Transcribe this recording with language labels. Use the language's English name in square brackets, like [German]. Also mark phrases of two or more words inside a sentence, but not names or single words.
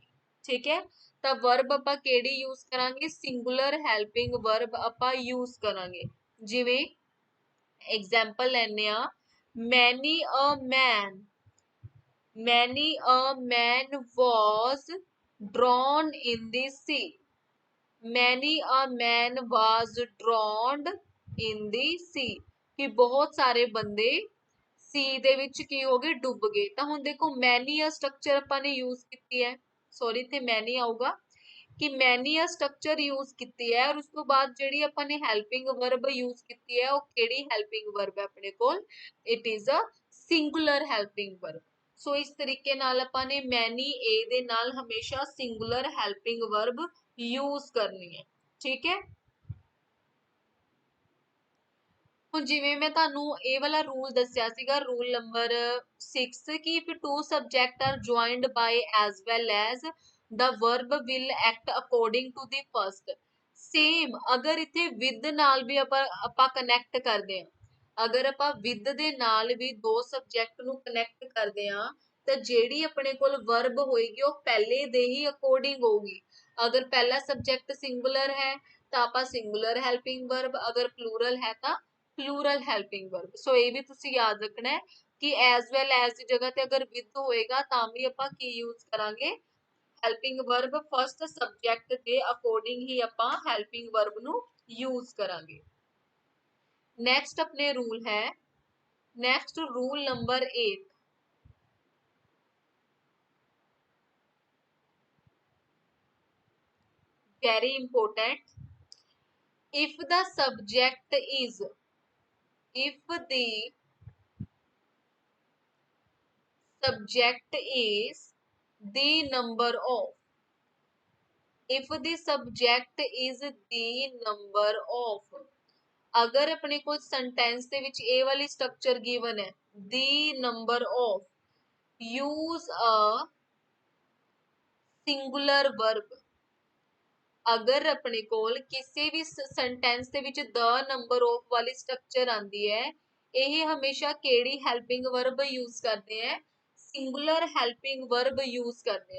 [Punjabi] ਠੀਕ ਹੈ, ਤਾਂ ਵਰਬ ਆਪਾਂ ਕਿਹੜੀ ਯੂਜ਼ ਕਰਾਂਗੇ, [English] singular helping verb [Punjabi] ਆਪਾਂ ਯੂਜ਼ ਕਰਾਂਗੇ। ਜਿਵੇਂ ਐਗਜ਼ਾਮਪਲ ਲੈਂਦੇ ਆ, [English] many a man, many a man was drowned in the sea, many a man was drowned in the sea, [Punjabi] ਕਿ ਬਹੁਤ ਸਾਰੇ ਬੰਦੇ ਸੀ ਦੇ ਵਿੱਚ ਕੀ ਹੋ ਗਏ, ਡੁੱਬ ਗਏ। ਤਾਂ ਹੁਣ ਦੇਖੋ [English] many a structure [Punjabi] ਆਪਾਂ ਨੇ ਯੂਜ਼ ਕੀਤੀ ਹੈ, ਸੌਰੀ ਇੱਥੇ ਮੈਨੀ ਆਊਗਾ ਕਿ [English] many a structure use [Punjabi] ਕੀਤੀ ਹੈ, ਔਰ ਉਸ ਤੋਂ ਬਾਅਦ ਜਿਹੜੀ ਆਪਾਂ ਨੇ [English] helping verb use [Punjabi] ਕੀਤੀ ਹੈ ਉਹ ਕਿਹੜੀ [English] helping verb [Punjabi] ਹੈ ਆਪਣੇ ਕੋਲ, [English] it is a singular helping verb. [Punjabi] ਸੋ ਇਸ ਤਰੀਕੇ ਨਾਲ ਆਪਾਂ ਨੇ [English] many a [Punjabi] ਦੇ ਨਾਲ ਹਮੇਸ਼ਾ [English] singular helping verb use [Punjabi] ਕਰਨੀ ਹੈ। ਠੀਕ ਹੈ, ਹੁਣ ਜਿਵੇਂ ਮੈਂ ਤੁਹਾਨੂੰ ਇਹ ਵਾਲਾ ਰੂਲ ਦੱਸਿਆ ਸੀਗਾ, [English] rule number 6, [Punjabi] ਕਿ [English] if two subjects are joined by as well as the verb will act according to the first। [Punjabi] ਸੇਮ ਅਗਰ ਇੱਥੇ ਵਿਦ ਨਾਲ ਵੀ ਆਪਾਂ ਕਨੈਕਟ ਕਰਦੇ ਹਾਂ, ਅਗਰ ਆਪਾਂ ਵਿਦ ਦੇ ਨਾਲ ਵੀ ਦੋ ਸਬਜੈਕਟ ਨੂੰ ਕਨੈਕਟ ਕਰਦੇ ਹਾਂ ਤਾਂ ਜਿਹੜੀ ਆਪਣੇ ਕੋਲ ਵਰਬ ਹੋਏਗੀ ਉਹ ਪਹਿਲੇ ਦੇ ਹੀ ਅਕੋਰਡਿੰਗ ਹੋਊਗੀ। ਅਗਰ ਪਹਿਲਾ ਸਬਜੈਕਟ ਸਿੰਗੂਲਰ ਹੈ ਤਾਂ ਆਪਾਂ [English] singular helping verb, [Punjabi] ਅਗਰ ਪਲੂਰਲ ਹੈ ਤਾਂ [English] plural helping verb. [Punjabi] ਸੋ ਇਹ ਵੀ ਤੁਸੀਂ ਯਾਦ ਰੱਖਣਾ ਹੈ ਕਿ [English] as well as [Punjabi] ਦੀ ਜਗ੍ਹਾ ਤੇ ਅਗਰ ਵਿਦ ਹੋਏਗਾ ਤਾਂ ਵੀ ਆਪਾਂ ਕੀ ਯੂਜ਼ ਕਰਾਂਗੇ, [English] helping verb. first subject [Punjabi] ਦੇ ਅਕੋਰਡਿੰਗ ਹੀ ਆਪਾਂ [English] helping verb [Punjabi] ਨੂੰ ਯੂਜ਼ ਕਰਾਂਗੇ। ਨੈਕਸਟ ਆਪਣੇ ਰੂਲ ਹੈ, [English] next rule number 8, very important, if the subject is, if the subject is the number of, if the subject is the number of, [Punjabi] ਅਗਰ ਅਪਨੇ ਕੋ ਸੈਂਟੈਂਸ ਦੇ ਵਿਚ ਏ ਵਾਲੀ [English] structure given [Punjabi] है, [English] the number of, use a singular verb. [Punjabi] ਅਗਰ ਅਪਨੇ ਕੋਲ ਕਿਸੀ ਭੀ ਸੈਂਟੈਂਸ ਦੇ ਵਿਚ [English] the number of [Punjabi] ਵਾਲੀ ਸਟ੍ਰਕਚਰ ਆਂਦੀ ਹੈ, ਇਹ ਹਮੇਸ਼ਾ ਕਿਹੜੀ [English] helping verb use [Hindi] करते हैं, [English] singular helping verb use [Hindi] करते हैं।